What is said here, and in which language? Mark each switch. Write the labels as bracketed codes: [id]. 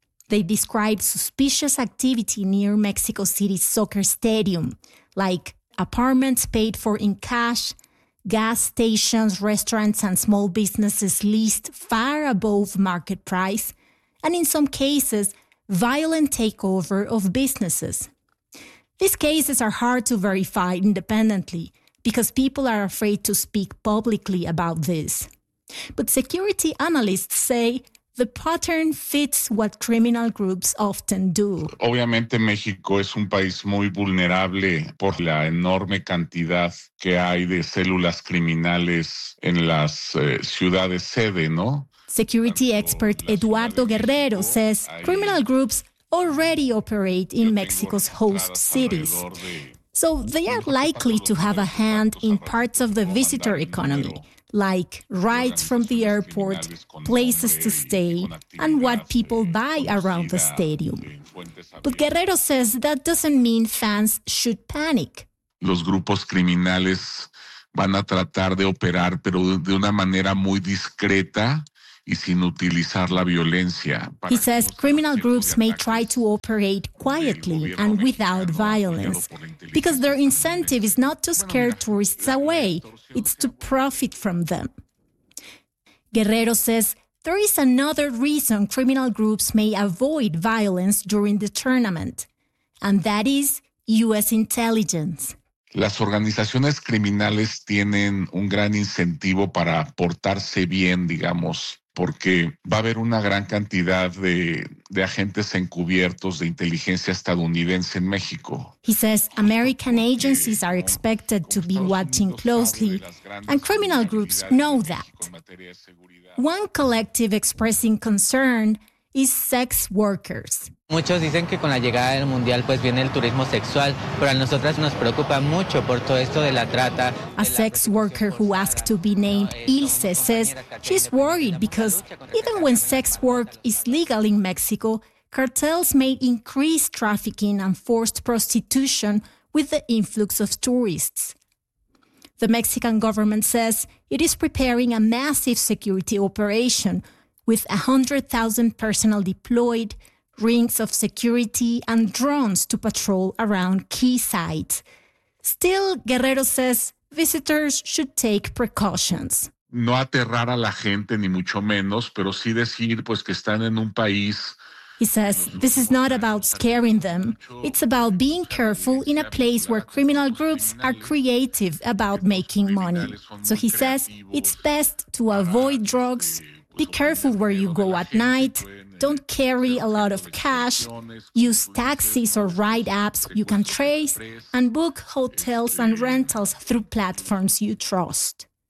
[en] They describe suspicious activity near Mexico City's soccer stadium, like apartments paid for in cash, gas stations, restaurants, and small businesses leased far above market price, and in some cases, violent takeover of businesses. These cases are hard to verify independently because people are afraid to speak publicly about this. But security analysts say the pattern fits what criminal groups often do. [es] Obviamente, México es un país muy vulnerable por la enorme cantidad que hay de células criminales en las ciudades sede, ¿no? [en] Security expert Eduardo Guerrero says criminal groups already operate in Mexico's host cities. So they are likely to have a hand in parts of the visitor economy, like rides from the airport, places to stay, and what people buy around the stadium. But Guerrero says that doesn't mean fans should panic. [es] Los grupos criminales van a tratar de operar, pero de una manera muy discreta y sin utilizar la violencia. [en] He says criminal groups may try to operate quietly and without violence, because their incentive is not to scare tourists away, it's to profit from them. Guerrero says There is another reason criminal groups may avoid violence during the tournament, and that is U.S. intelligence. [es] Las organizaciones criminales tienen un gran incentivo para portarse bien, digamos, porque va a haber una gran cantidad de agentes encubiertos de inteligencia estadounidense en México. [en] He says American agencies are expected to be watching closely, and criminal groups know that. One collective expressing concern is sex workers. [es] Muchos dicen que con la llegada del mundial pues viene el turismo sexual, pero a nosotras nos preocupa mucho por todo esto de la trata. [en] A sex worker who asked to be named Ilse says she's worried because even when sex work is legal in Mexico, cartels may increase trafficking and forced prostitution with the influx of tourists. The Mexican government says it is preparing a massive security operation with 100,000 personnel deployed, rings of security, and drones to patrol around key sites. Still, Guerrero says visitors should take precautions. [es] No aterrar a la gente, ni mucho menos, pero sí decir pues que están en un país. [en] He says this is not about scaring them. It's about being careful in a place where criminal groups are creative about making money. So he says it's best to avoid drugs, be careful where you go at night, don't carry a lot of cash, use taxis or ride apps you can trace, and book hotels and rentals through platforms you trust.